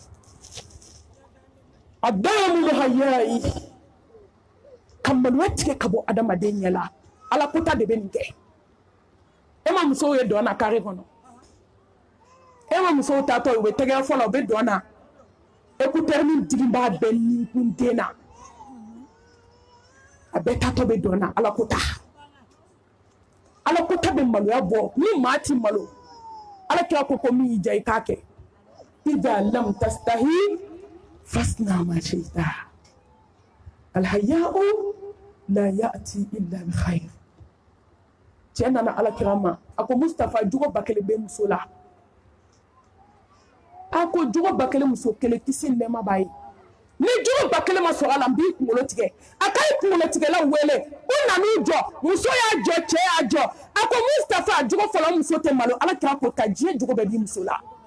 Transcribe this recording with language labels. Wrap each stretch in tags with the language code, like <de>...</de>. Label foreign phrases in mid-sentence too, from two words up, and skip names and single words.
<ar>عدم الحياء</ar> <bm>ka maloya tigɛ ka bɔ adamaden ɲɛ la ala kota de bɛ nin kɛ e ma musow ye dɔn na kare kɔnɔ e ma musow taatɔ u bɛ tɛgɛ fɔlɔ u bɛ dɔn na écouteur min diginba bɛ nin den na a bɛɛ taatɔ bɛ dɔn na ala kota bɛ maloya bɔ ni maa ti malo ala kira ko min y'i diya i k'a kɛ</bm> <ar>إذا لم تستحي فاصنع ما شئت الحياء لا يأتي إلا بخير</ar> <bm>cɛ nana ala kira ma a ko Mustafa jogo ba kelen bɛ muso la a ko jogo ba kelen muso kelen kisi nɛɛma b'a ye ni jogo ba kelen ma sɔrɔ a la n b'i kunkolo tigɛ a ka i kunkolo tigɛla wele u nan'u jɔ muso y'a jɔ cɛ y'a jɔ a ko Mustafa jogo fɔlɔ muso tɛ malo ala kira ko ka diɲɛ jogo bɛɛ di muso la</bm>